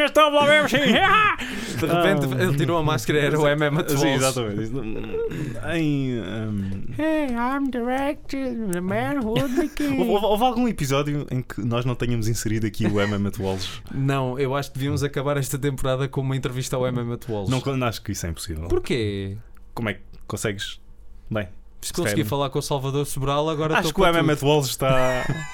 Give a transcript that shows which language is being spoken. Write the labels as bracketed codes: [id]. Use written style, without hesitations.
[pt] De repente ele tirou a máscara, era o MMA de Sim, exatamente. [en] Hey, I'm director, the man who would be king. [pt] Houve algum episódio em que nós não tenhamos inserido aqui o MMA de Walls? Não, eu acho que devíamos acabar esta temporada com uma entrevista ao MMA de Walls. Não, acho que isso é impossível. Porquê? Como é que consegues? Bem, se consegui falar com o Salvador Sobral, agora acho que o MMA de Walls está...